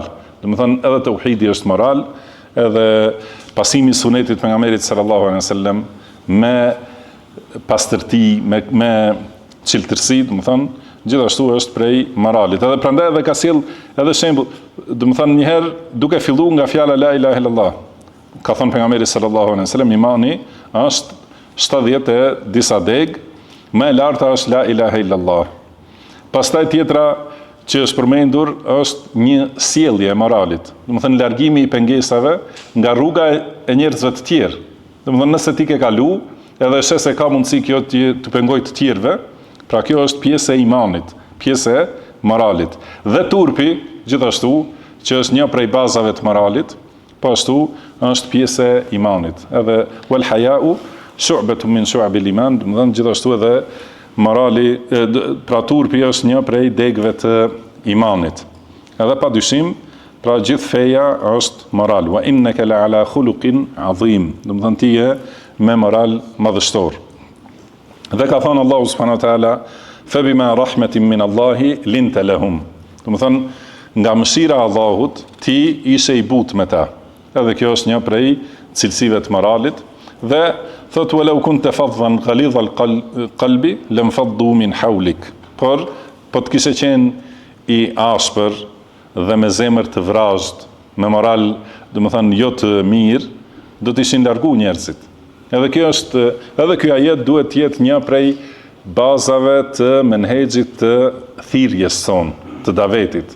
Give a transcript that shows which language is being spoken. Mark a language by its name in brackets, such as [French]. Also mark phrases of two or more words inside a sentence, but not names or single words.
[Albanian] Domethënë edhe tauhidi është moral, edhe pasimi i sunetit pejgamberit [Arabic] صلى الله عليه وسلم [Albanian] me pastërti, me çiltërsi, domethënë gjithashtu është prej moralit. Edhe prandaj edhe ka sjell edhe shembull, domethënë një herë duke filluar nga fjala [Arabic] لا إله إلا الله. [Albanian] Ka thënë pejgamberi [Arabic] صلى الله عليه وسلم [Albanian] imani është 70 e disa deg, më e larta është [Arabic] لا إله إلا الله. [Albanian] Pastaj tjetra që është përmendur është një sjellje e moralit. Domethënë largimi i pengesave nga rruga e njerëzve të tjerë. Domethënë nëse ti ke kalu, edhe shes se ka mundësi kjo të pengoj të tjerëve, pra kjo është pjesë e imanit, pjesë e moralit. Dhe turpi, gjithashtu, që është një prej bazave të moralit, po ashtu është pjesë e imanit. [Arabic] Edhe والحياء شعبة من شعب الإيمان, [Albanian] domethënë gjithashtu edhe morali, pra turpi është një prej degëve të imanit. Edhe pa dyshim, pra gjithë feja është moral. [Arabic] وإنك لعلى خلق عظيم. [Albanian] Domethënë ti je me moral madhështor. Dhe ka thënë Allahu [Arabic] سبحانه وتعالى فبما رحمة من الله لنت لهم. [Albanian] Domethënë nga mëshira e Allahut ti ishe i butë me ta. Edhe kjo është një prej cilësive të moralit. Dhe thotë [Arabic] ولو كنت فظا غليظ القلب لانفضوا من حولك. [Albanian] Por të kishe qenë i ashpër dhe me zemër të vrazhd, me moral, domethënë jo të mirë, do të ishin largu njerëzit. Edhe ky ajet duhet të jetë një prej bazave të menhexhit të thirrjes son, të davetit.